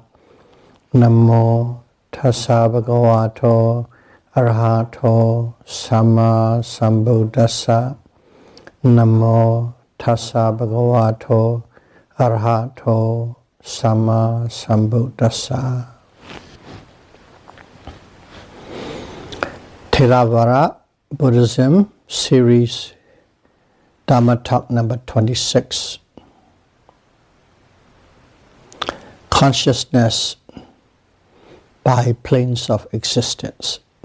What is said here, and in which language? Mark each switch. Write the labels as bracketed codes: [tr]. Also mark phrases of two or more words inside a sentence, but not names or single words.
[pi] Namo tassa bhagavato arahato samma sambuddhassa. Namo tassa bhagavato arahato samma sambuddhassa. [en] Theravada Buddhism Series Dhamma Talk number 26. Consciousness by planes of existence.